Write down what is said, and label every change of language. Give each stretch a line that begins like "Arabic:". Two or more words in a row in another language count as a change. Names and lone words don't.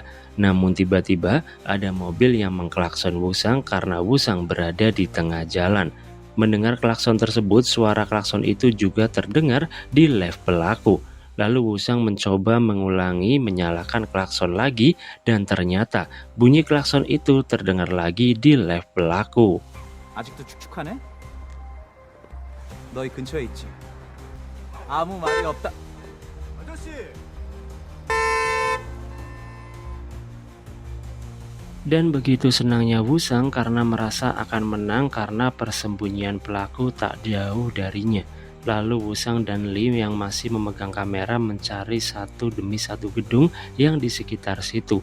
Indonesian: Namun tiba-tiba ada mobil yang mengklakson Wusang karena Wusang berada di tengah jalan. Mendengar klakson tersebut, suara klakson itu juga terdengar di live pelaku. Lalu Wusang mencoba mengulangi menyalakan klakson lagi dan ternyata bunyi klakson itu terdengar lagi di live pelaku.
Korean: 아직도 축축하네? 너희 근처에 있지? 아무 말이 없다. 아저씨!
Indonesian: Dan begitu senangnya Wusang karena merasa akan menang karena persembunyian pelaku tak jauh darinya. Lalu Wusang dan Lee yang masih memegang kamera mencari satu demi satu gedung yang di sekitar situ.